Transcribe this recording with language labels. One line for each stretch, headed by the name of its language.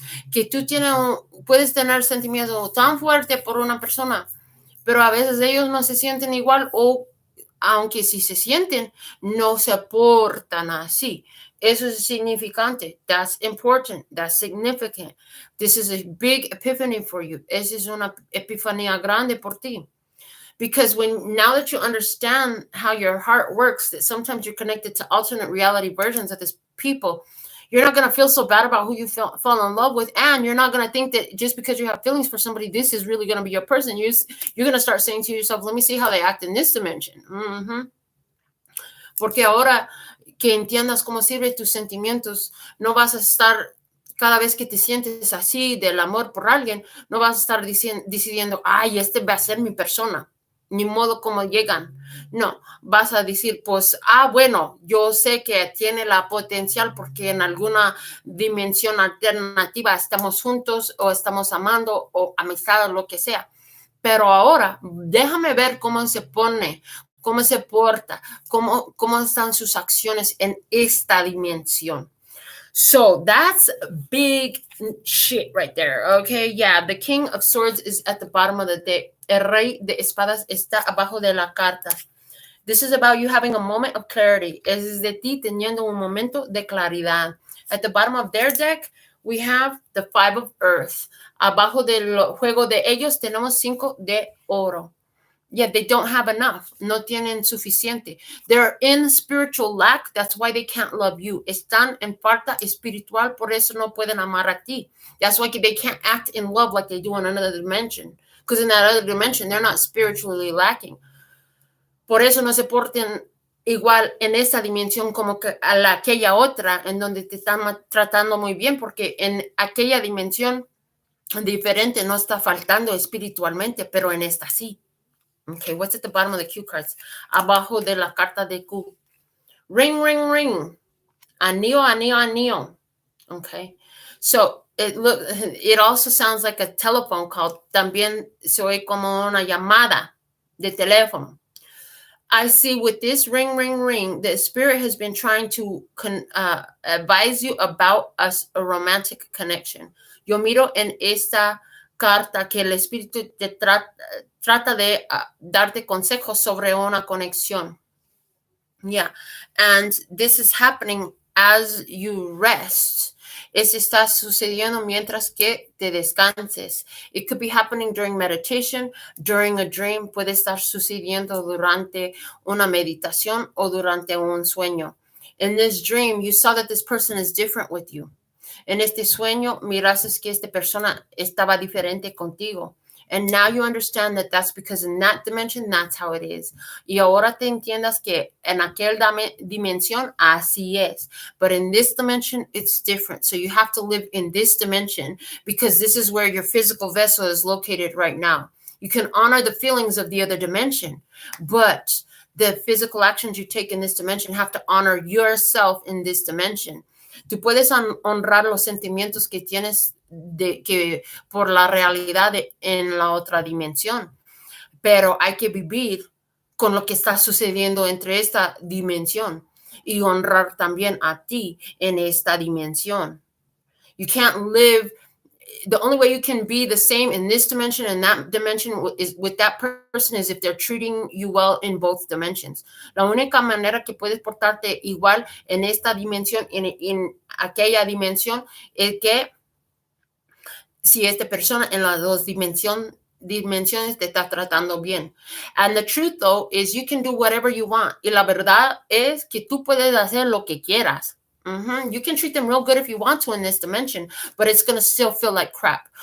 Spanish: Que tú puedes tener sentimientos tan fuertes por una persona, pero a veces ellos no se sienten igual o aunque si se sienten, no se portan así. Eso es significante.
English: That's important. That's significant. This is a big epiphany for you.
Spanish: Esa es una epifanía grande por ti.
English: Because now that you understand how your heart works, that sometimes you're connected to alternate reality versions of these people, you're not going to feel so bad about who you fall in love with. And you're not going to think that just because you have feelings for somebody, this is really going to be your person. You're going to start saying to yourself, let me see how they act in this dimension.
Spanish: Porque ahora que entiendas cómo sirven tus sentimientos, no vas a estar, cada vez que te sientes así del amor por alguien, no vas a estar decidiendo, ay, este va a ser mi persona, ni modo como llegan. No, vas a decir, pues, bueno, yo sé que tiene la potencial porque en alguna dimensión alternativa estamos juntos o estamos amando o amistad o lo que sea. Pero ahora, déjame ver cómo se pone, cómo se porta, cómo están sus acciones en esta dimensión.
English: So that's big shit right there, okay? Yeah, the King of Swords is at the bottom of the deck.
Spanish: El Rey de Espadas está abajo de la carta.
English: This is about you having a moment of clarity.
Spanish: Es de ti teniendo un momento de claridad.
English: At the bottom of their deck, we have the Five of Earth.
Spanish: Abajo del juego de ellos tenemos 5 de oro.
English: Yeah, they don't have enough.
Spanish: No tienen suficiente.
English: They're in spiritual lack. That's why they can't love you.
Spanish: Están en falta espiritual. Por eso no pueden amar a ti.
English: That's why they can't act in love like they do in another dimension. Because in that other dimension, they're not spiritually lacking.
Spanish: Por eso no se porten igual en esa dimensión como que a aquella otra, en donde te están tratando muy bien, porque en aquella dimensión diferente no está faltando espiritualmente, pero en esta sí.
English: Okay, what's at the bottom of the cue cards?
Spanish: Abajo de la carta de Q.
English: Ring, ring, ring.
Spanish: Anillo, anillo, anillo.
English: Okay, so it also sounds like a telephone call.
Spanish: También se oye como una llamada de teléfono.
English: I see with this ring, ring, ring, the spirit has been trying to advise you about a romantic connection.
Spanish: Yo miro en esta carta que el espíritu te trata de darte consejos sobre una conexión.
English: Yeah, and this is happening as you rest.
Spanish: Eso está sucediendo mientras que te descanses.
English: It could be happening during meditation, during a dream.
Spanish: Puede estar sucediendo durante una meditación o durante un sueño.
English: In this dream, you saw that this person is different with you.
Spanish: En este sueño, miraste que esta persona estaba diferente contigo.
English: And now you understand that that's because in that dimension, that's how it is.
Spanish: Y ahora te entiendas que en aquel dimensión, así es.
English: But in this dimension, it's different. So you have to live in this dimension because this is where your physical vessel is located right now. You can honor the feelings of the other dimension, but the physical actions you take in this dimension have to honor yourself in this dimension.
Spanish: Tú puedes honrar los sentimientos que tienes por la realidad en la otra dimensión, pero hay que vivir con lo que está sucediendo entre esta dimensión y honrar también a ti en esta dimensión.
English: You can't live. The only way you can be the same in this dimension and that dimension is with that person is if they're treating you well in both dimensions.
Spanish: La única manera que puedes portarte igual en esta dimensión y en aquella dimensión es que si esta persona en las dos dimensiones te está tratando bien.
English: And the truth, though, is you can do whatever you want.
Spanish: Y la verdad es que tú puedes hacer lo que quieras.
English: You can treat them real good if you want to in this dimension, but it's going to still feel like crap.